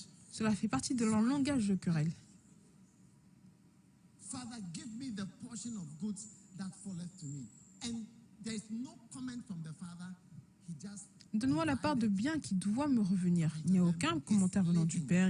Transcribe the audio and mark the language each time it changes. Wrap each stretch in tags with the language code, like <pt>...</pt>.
<fr>Cela fait partie de leur langage de querelle.</fr> <en>Father, give me the portion of goods that falleth to me. And there is no comment from the father. He just...</en> <fr>Donne-moi la part de bien qui doit me revenir. Il n'y a aucun commentaire venant du Père.</fr>